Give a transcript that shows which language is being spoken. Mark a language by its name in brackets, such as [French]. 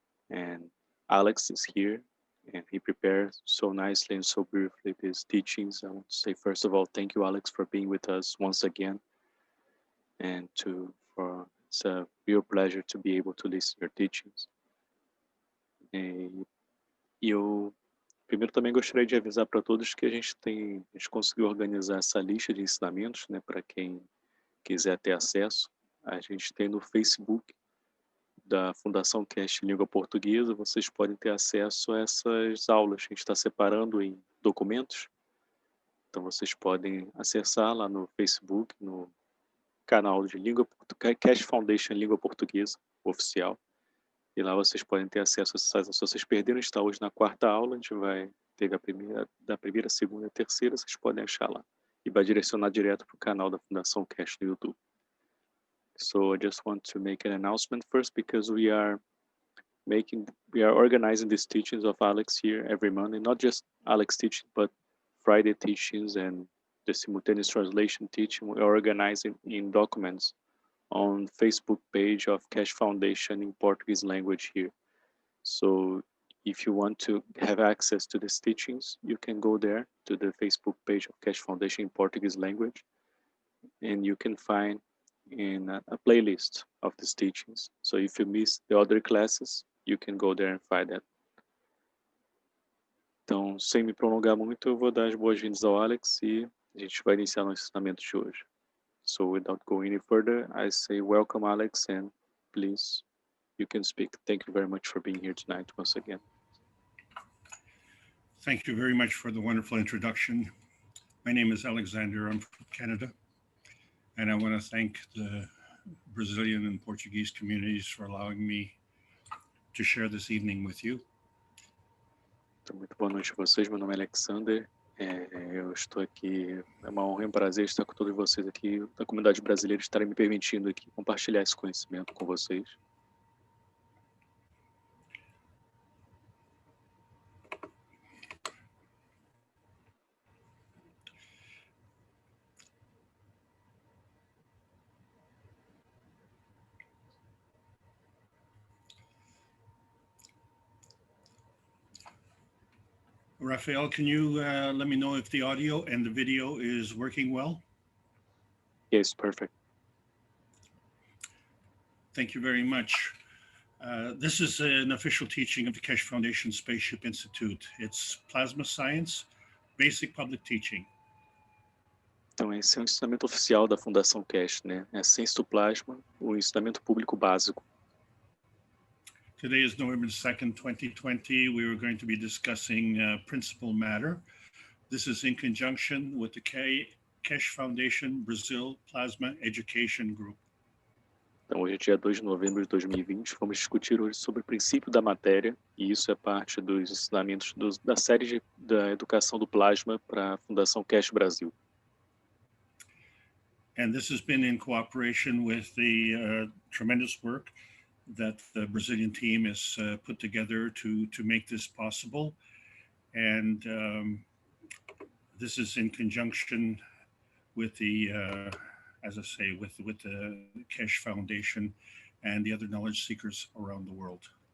[English] And Alex is here, and he prepares so nicely and so beautifully these teachings. I want to say, first of all, thank you, Alex, for being with us once again. And it's a real pleasure to be able to listen to your teachings. [Portuguese] E eu primeiro também gostaria de avisar para todos que a gente conseguiu organizar essa lista de ensinamentos, né, para quem quiser ter acesso. A gente tem no Facebook da Fundação KF Língua Portuguesa, vocês podem ter acesso a essas aulas. A gente está separando em documentos, então vocês podem acessar lá no Facebook, no canal de KF Foundation Língua Portuguesa oficial, e lá vocês podem ter acesso a essas aulas. Se vocês perderam, está hoje na quarta aula, a gente teve da primeira, segunda e terceira, vocês podem achar lá, e vai direcionar direto para o canal da Fundação KF no YouTube. [English] So I just want to make an announcement first, because we are organizing these teachings of Alex here every Monday, not just Alex teaching, but Friday teachings and the simultaneous translation teaching. We are organizing in documents on Facebook page of KF Foundation in Portuguese language here. So if you want to have access to these teachings, you can go there to the Facebook page of KF Foundation in Portuguese language, and you can find in a playlist of these teachings. So if you miss the other classes, you can go there and find that. [Portuguese] Então, sem me prolongar muito, eu vou dar as boas-vindas ao Alex e a gente vai iniciar nosso ensinamento de hoje. [English] So without going any further, I say welcome, Alex, and please, you can speak. Thank you very much for being here tonight once again. Thank you very much for the wonderful introduction. My name is Alexander. I'm from Canada. And I want to thank the Brazilian and Portuguese communities for allowing me to share this evening with you. [Portuguese] Então, muito boa noite a vocês. Meu nome é Alexander. Eu estou aqui, é uma honra e um prazer estar com todos vocês aqui, da comunidade brasileira, estarem me permitindo aqui compartilhar esse conhecimento com vocês. [English] Raphael, can you let me know if the audio and the video is working well? Yes, perfect. Thank you very much. This is an official teaching of the Keshe Foundation Spaceship Institute. It's plasma science, basic public teaching. [Portuguese] Então, esse é um ensinamento oficial da Fundação KF, né? É a ciência do plasma, o ensinamento público básico. [English] Today is November 2nd, 2020. We are going to be discussing principal matter. This is in conjunction with the Keshe Foundation Brazil Plasma Education Group. [Portuguese] Então, hoje é dia 2 de novembro de 2020. Vamos discutir hoje sobre o princípio da matéria, e isso é parte dos ensinamentos da série da educação do plasma para a Fundação KF Brasil. [English] And this has been in cooperation with the tremendous work that the Brazilian team has put together to make this possible. And this is in conjunction with the, as I say, with the Keshe Foundation and the other knowledge seekers around the world.